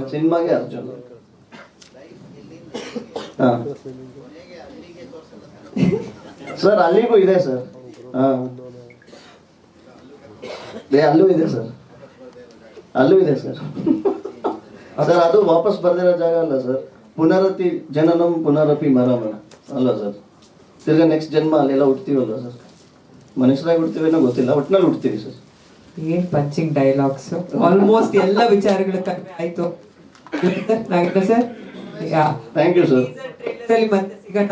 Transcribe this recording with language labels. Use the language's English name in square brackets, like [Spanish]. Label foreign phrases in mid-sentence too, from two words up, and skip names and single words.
[Kannada] ಸಿನಿಮಾಗೆ ಅರ್ಜುನ್. ಹಾ ಸರ್, ಅಲ್ಲಿಗೂ ಇದೆ ಸರ್. ಹಾ ಅಲ್ಲೂ ಇದೆ ಸರ್, ಅಲ್ಲೂ ಇದೆ ಸರ್. ಸರ್ ಅದು ವಾಪಸ್ ಬರ್ದಿರೋ ಜಾಗ ಅಲ್ಲ ಸರ್, [Sanskrit] ಪುನರತಿ ಜನನಂ ಪುನರಪಿ ಮರಣಂ [Kannada] ಅಲ್ಲ ಸರ್. ತಿರ್ಗಾ ನೆಕ್ಸ್ಟ್ ಜನ್ಮ ಅಲ್ಲೆಲ್ಲ ಹುಡ್ತೀವಲ್ಲ ಸರ್, ಮನುಷ್ಯರಾಗಿ ಹುಡ್ತೀವೇನೋ ಗೊತ್ತಿಲ್ಲ, ಒಟ್ಟಿನಲ್ಲಿ ಹುಡ್ತೀವಿ ಸರ್. ಏನ್ [English] punching dialogues, [Kannada] ಆಲ್ಮೋಸ್ಟ್ ಎಲ್ಲ ವಿಚಾರಗಳು ಕಡಿಮೆ ಆಯ್ತು. ನಾಗೇಂದ್ರ ಸರ್, [English] Thank you sir. [Kannada] ಮತ್ತೆ ಸಿಗೋಣ,